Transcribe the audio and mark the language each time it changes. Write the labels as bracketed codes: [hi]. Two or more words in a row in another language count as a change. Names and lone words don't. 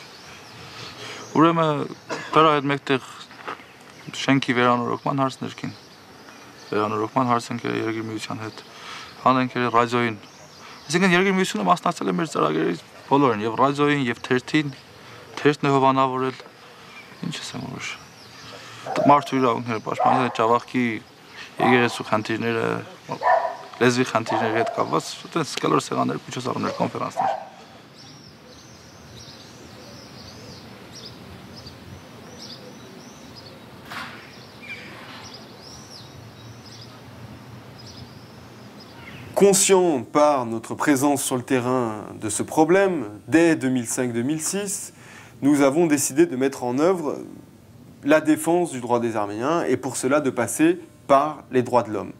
[hy] Ուրեմն դրա հետ մեկտեղ շենքի վերանորոգման հարց ներքին, վերանորոգման հարց ենք Երկիր միության հետ, հանենք ռադիոյին, այսինքն Երկիր միությունը մասնակցել է մեր ծրագրերի բոլորին, եւ ռադիոյին, եւ թերթին, թերթն է հովանավորել, ինչ ասեմ որ մարդու իրավունքները պաշտպանել, Ջավախքի եկեղեցու խնդիրները, լեզվի խնդիրների հետ կապված, այդպես կլոր սեղաններ, միջոցառումներ, կոնֆերանսներ։ [fr] Conscient par notre présence sur le terrain de ce problème, dès 2005-2006, nous avons décidé de mettre en œuvre la défense du droit des Arméniens et pour cela de passer par les droits de l'homme.